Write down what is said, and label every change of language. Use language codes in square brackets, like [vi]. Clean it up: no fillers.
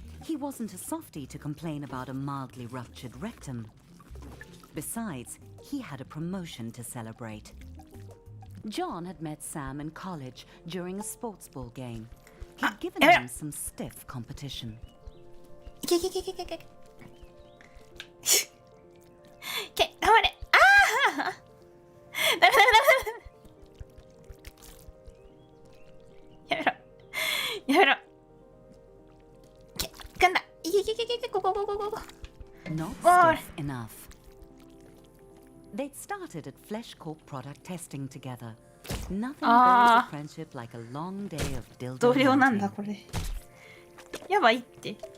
[en] He wasn't a softie to complain about a mildly ruptured rectum. Besides, he had a promotion to celebrate. John had met Sam in college during a sports ball game. He'd given him some stiff competition. [ja] いけいけいけいけいけいけ。け、頑張れ。ああ。ダメダメダメダメ。やめろ。やめろ。け、噛んだ。いけいけいけいけいけ。ここここここ。 [en] Not stiff enough. They'd started at Flesh Corp product testing together. Nothing builds a friendship like a long day of dildo [ja] 同僚なんだ [en] hunting. [ja] これ。やばいって。